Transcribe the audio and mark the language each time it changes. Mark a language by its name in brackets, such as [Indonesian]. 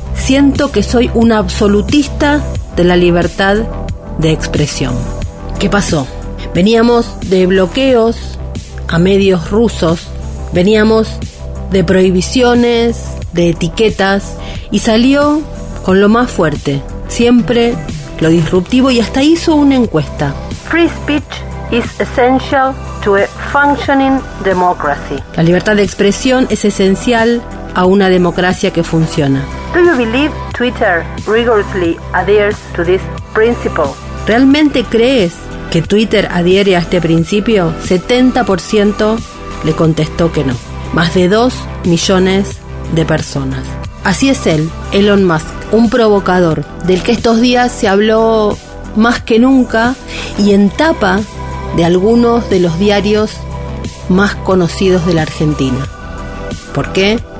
[Spanish] Siento que soy un absolutista de la libertad de expresión. ¿Qué pasó? Veníamos de bloqueos a medios rusos, veníamos de prohibiciones, de etiquetas, y salió con lo más fuerte, siempre lo disruptivo, y hasta hizo una encuesta. [English] Free speech is essential to a functioning democracy. [Spanish] La libertad de expresión es esencial a una democracia que funciona. [English] Do you believe Twitter rigorously adheres to this principle? [Spanish] ¿Realmente crees que Twitter adhiere a este principio? 70% le contestó que no. Más de 2 millones de personas. Así es él, Elon Musk, un provocador del que estos días se habló más que nunca y en tapa de algunos de los diarios más conocidos de la Argentina. ¿Por qué?